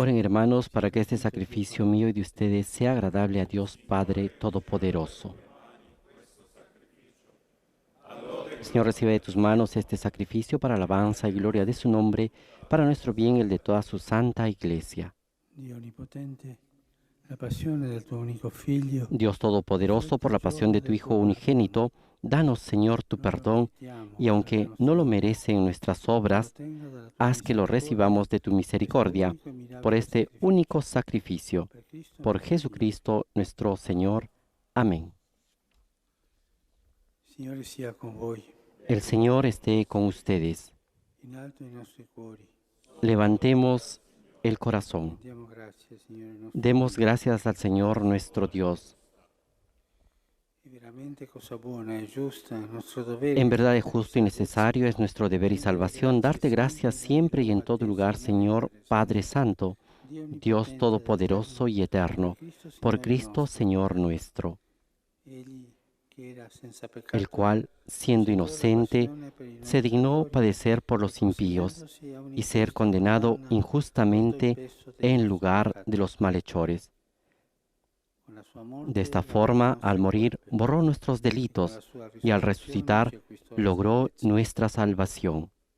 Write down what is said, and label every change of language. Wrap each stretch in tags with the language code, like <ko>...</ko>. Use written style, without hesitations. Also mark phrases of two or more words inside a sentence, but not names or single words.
<es>Oren, hermanos, para que este sacrificio mío y de ustedes sea agradable a Dios Padre Todopoderoso. Señor, recibe de tus manos este sacrificio para alabanza y gloria de su nombre, para nuestro bien y el de toda su santa Iglesia.</es> <it>Dio onnipotente, la passione del tuo unico figlio,</it> <es>Dios Todopoderoso, por la pasión de tu Hijo unigénito, danos, Señor, tu perdón, y aunque no lo merecen nuestras obras, haz que lo recibamos de tu misericordia por este único sacrificio. Por Jesucristo nuestro Señor. Amén.</es> <it>Signore sia con voi,</it> <es>El Señor esté con ustedes.</es> <it>in alto i nostri cuori.</it> <es>Levantemos el corazón.</es> <it>Diamo grazie, Signore nostro</it> <es>Demos</es> <it>Dio.</it> <es>gracias al Señor nuestro Dios.</es> <it>È veramente cosa buona e giusta, è nostro dovere.</it> <es>En verdad es justo y necesario, es nuestro deber y salvación darte gracias siempre y en todo lugar, Señor Padre Santo, Dios Todopoderoso y Eterno, por Cristo Señor nuestro,</es> <it>Egli che era senza peccato,</it> <es>el cual, siendo inocente, se dignó padecer por los impíos y ser condenado injustamente en lugar de los malhechores. De esta forma, al morir, borró nuestros delitos y al resucitar, logró nuestra salvación.</es>